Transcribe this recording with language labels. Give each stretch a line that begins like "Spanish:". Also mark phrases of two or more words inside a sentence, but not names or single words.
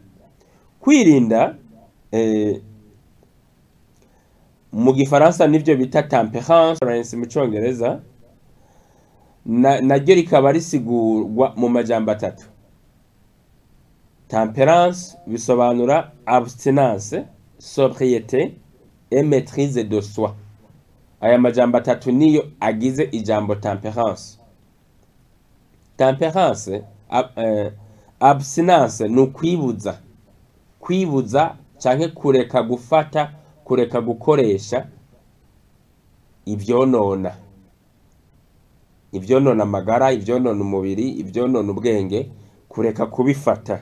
Rundi: Kwirinda mu Gifaransa nivyo bita temperance mu Congereza, naryo rikaba risigurwa mu majambo atatu. Temperance bisobanura abstinence,
French: sobriété et maîtrise de soi.
Rundi: aya majambo atatu niyo agize ijambo tempérance. Tempérance, abstinence ni ukwibuza, kwibuza canke kureka gufata, kureka gukoresha ivyonona, ivyonona amagara, ivyonona umubiri, ivyonona ubwenge, kureka kubifata.